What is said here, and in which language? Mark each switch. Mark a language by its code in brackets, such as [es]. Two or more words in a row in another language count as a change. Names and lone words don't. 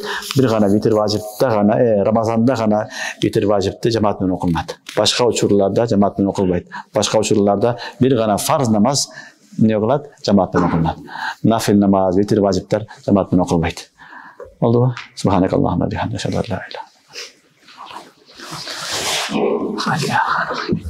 [ky] Бир гана витр важипта гана, Рамазанда гана витр важипти жамаат менен окулат. Башка учурларда жамаат менен окулбайт. Башка учурларда бир гана фарз намаз эмне кылат? Жамаат менен окулат. Нафил намаз, витр важиптер жамаат менен окулбайт. Болдубу? [ar] سبحانك اللهم بحمدك أشهد أن لا إله إلا أنت.